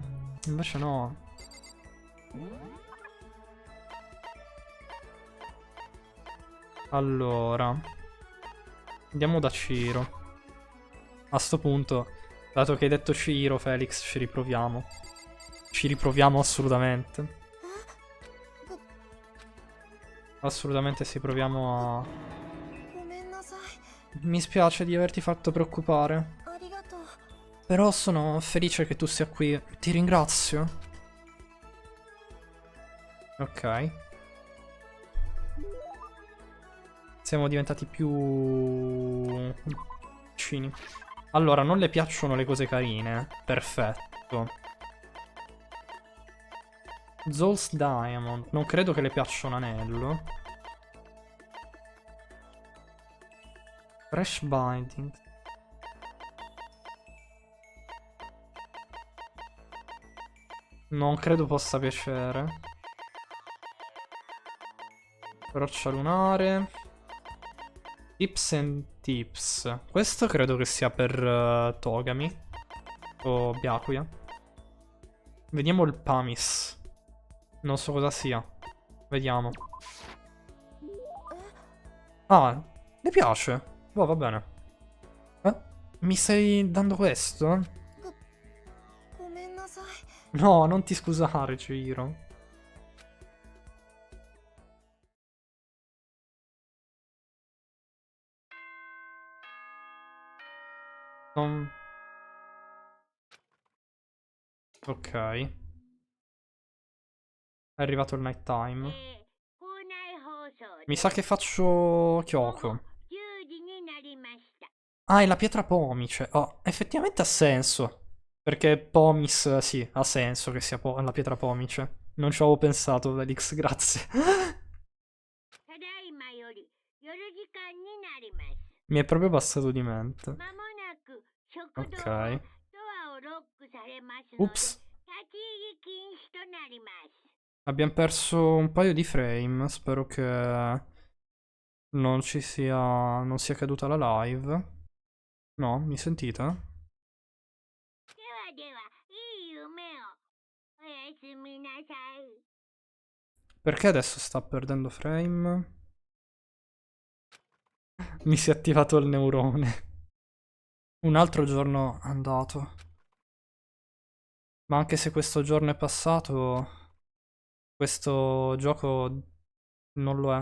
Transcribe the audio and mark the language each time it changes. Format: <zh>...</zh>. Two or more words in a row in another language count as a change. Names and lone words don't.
<it>Invece no. Allora. Andiamo da Ciro. A sto punto, dato che hai detto Ciro, Felix, ci riproviamo. Ci riproviamo assolutamente. Assolutamente sì, proviamo a...</it> <ja>ごめんなさい</ja> <it>Mi spiace di averti fatto preoccupare.</it> <ja>ありがとう</ja> <it>Però sono felice che tu sia qui. Ti ringrazio. Ok. Siamo diventati più... vicini. Allora, non le piacciono le cose carine. Perfetto. Zol's Diamond. Non credo che le piaccia un anello. Fresh Binding. Non credo possa piacere. Roccia lunare. Tips and Tips. Questo credo che sia per Togami. O Byakuya. Vediamo il Pamis. Non so cosa sia. Vediamo. Ah, le piace. Boh, va bene. Mi stai dando questo?</it> <ja>ごめんなさい</ja> <it>No, non ti scusare, Ciro. Non... Ok. È arrivato il</it> <en>night time.</en> <ja>校内放送</ja> <it>Mi sa che faccio Kyoko.</it> <ja>10時になりました</ja> <it>Ah, è la pietra pomice. Oh, effettivamente ha senso. Perché Pomis, sì, ha senso che sia la pietra pomice. Non ci avevo pensato, Felix, grazie.</it> <ja>ただいまより夜時間になります</ja> <it>Mi è proprio passato di mente.</it> <ja>まもなく食堂</ja> <it>Ok.</it> <ja>はドアをロックされますので</ja> <it>Ups.</it> <ja>立ち入り禁止となります</ja> <it>Abbiamo perso un paio di frame. Spero che non ci sia... non sia caduta la live. No, mi sentite?</it> <ja>ではではいい夢をおやすみなさい</ja> <it>Perché adesso sta perdendo frame? Mi si è attivato il neurone. Un altro giorno andato. Ma anche se questo giorno è passato, questo gioco non lo è.</it>